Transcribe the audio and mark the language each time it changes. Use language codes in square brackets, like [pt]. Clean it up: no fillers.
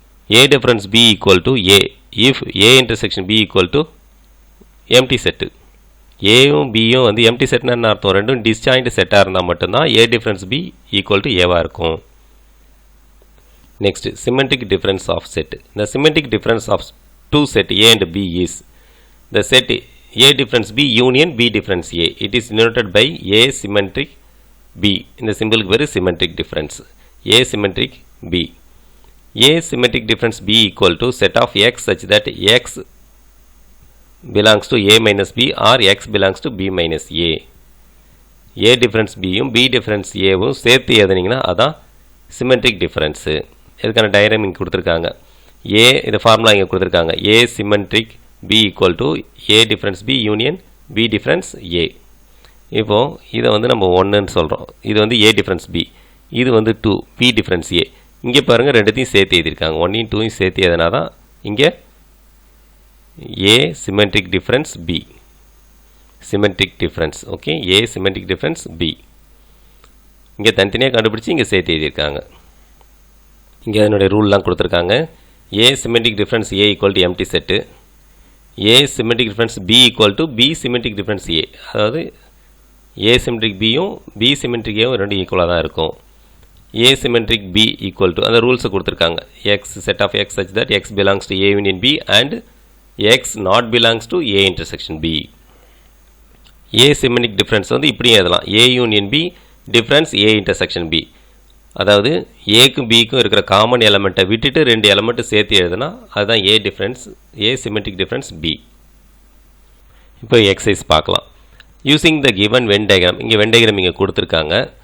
[en] A difference B equal to A if A intersection B equal to empty set. [ta] ஏயும் பியும் வந்து empty செட்னா என்ன அர்த்தம், ரெண்டும் டிஸ்ஜாயிண்ட் செட்டாக இருந்தால் மட்டும்தான் ஏ டிஃப்ரென்ஸ் பி ஈக்குவல் டு ஏவாக இருக்கும். [en] Next symmetric difference of set. இந்த symmetric difference of two set A and B is the set A difference B union B difference A. It is denoted by A symmetric B. [ta] இந்த சிம்பிளுக்கு பேர் symmetric difference. [en] A symmetric B. A symmetric difference B equal to set of X such that X belongs to A minus B or X belongs to B minus A. [ta] A difference Bயும் B difference Aவும் சேர்த்து எழுதுனீங்கன்னா அதான் symmetric difference. இதுக்கான diagram இங்கே கொடுத்துருக்காங்க. A இந்த formula இங்கே கொடுத்துருக்காங்க. [en] A symmetric B equal to A difference B union B difference A. [ta] இப்போது இதை வந்து நம்ம 1ன்னு சொல்கிறோம். இது வந்து A difference B, இது வந்து 2 B difference A. இங்கே பாருங்கள் ரெண்டுத்தையும் சேர்த்து எழுதியிருக்காங்க. 1யும் 2யும் சேர்த்து எதனா தான் இங்கே A symmetric difference B. Symmetric difference. Okay, A symmetric difference B. இங்கே தனித்தனியாக கண்டுபிடிச்சி இங்கே சேர்த்து எழுதியிருக்காங்க. இங்கே அதனுடைய ரூல்லாம் கொடுத்துருக்காங்க. [en] A symmetric difference A equal to empty set. A symmetric difference B equal to B symmetric difference A. [ta] அதாவது A symmetric Bயும் B symmetric Aவும் ரெண்டும் ஈக்குவலாக தான் இருக்கும். [en] A symmetric B equal to [ta] அந்த ரூல்ஸை கொடுத்துருக்காங்க. [en] X set of X such that X belongs to A union B and X not belongs to A intersection B. A symmetric difference [ta] வந்து இப்படியும் எழுதலாம். [en] A union B difference A intersection B. [ta] அதாவது ஏக்கும் பிக்கும் இருக்கிற காமன் எலமெண்ட்டை விட்டுட்டு ரெண்டு element சேர்த்து எழுதுனா அதுதான் ஏ டிஃப்ரென்ஸ், ஏ சிமெட்ரிக் டிஃப்ரென்ஸ் பி. இப்போ எக்ஸசைஸ் பார்க்கலாம். [en] using the given Venn diagram, [ta] இங்கே வென் டயக்ராம் இங்கே கொடுத்துருக்காங்க.